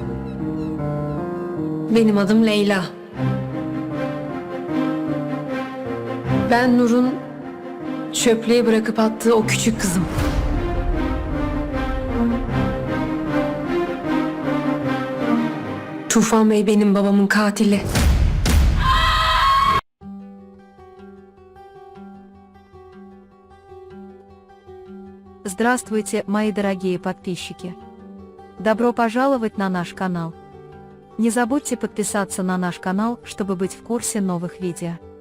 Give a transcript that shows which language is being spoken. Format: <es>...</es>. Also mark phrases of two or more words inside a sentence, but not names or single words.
<tr>Benim adım Leyla. Ben Nur'un çöplüğe bırakıp attığı o küçük kızım. Tufan Bey benim babamın katili.</tr> <ru>Здравствуйте, мои дорогие подписчики! Добро пожаловать на наш канал. Не забудьте подписаться на наш канал, чтобы быть в курсе новых видео.</ru>